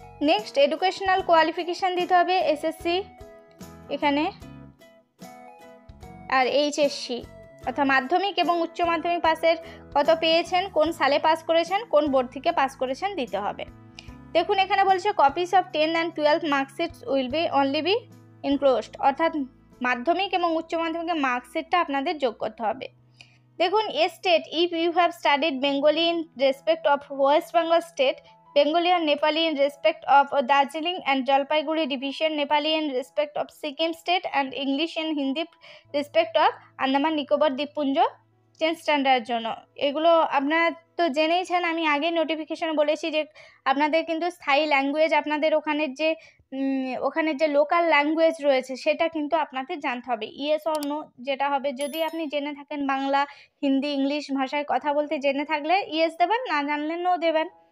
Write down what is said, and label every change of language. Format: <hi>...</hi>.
<bn>Next, educational qualification দিতে হবে SSC এখানে, আর এইচএসসি অর্থাৎ মাধ্যমিক এবং উচ্চ মাধ্যমিক পাসের কত পেয়েছেন, কোন সালে পাস করেছেন, কোন বোর্ড থেকে পাস করেছেন দিতে হবে। দেখুন এখানে বলছে</bn> <en>copies of 10 and 12 marksheets will be only be enclosed,</en> <bn>অর্থাৎ মাধ্যমিক এবং উচ্চ মাধ্যমিকের মার্কশিটটা আপনাদের যোগ করতে হবে।</bn> <en>দেখুন a state, if you have studied Bengali in respect of West Bengal state, Bengali and Nepali in respect of Darjeeling and Jalpaiguri division, Nepali in respect of Sikkim state, and English and Hindi respect of Andaman Nicobar</en> <bn>দ্বীপপুঞ্জ 10 স্ট্যান্ডার্ডের জন্য। এগুলো আপনারা তো জেনেইছেন, আমি আগে notification বলেছি যে আপনাদের কিন্তু স্থায়ী ল্যাঙ্গুয়েজ, আপনাদের ওখানে যে লোকাল ল্যাঙ্গুয়েজ রয়েছে সেটা কিন্তু আপনাদের জানতে হবে। ইয়েস অর নো যেটা হবে, যদি আপনি জেনে থাকেন বাংলা, হিন্দি, ইংলিশ ভাষায় কথা বলতে জেনে থাকলে ইয়েস দেবেন, না জানলে নো দেবেন।</bn>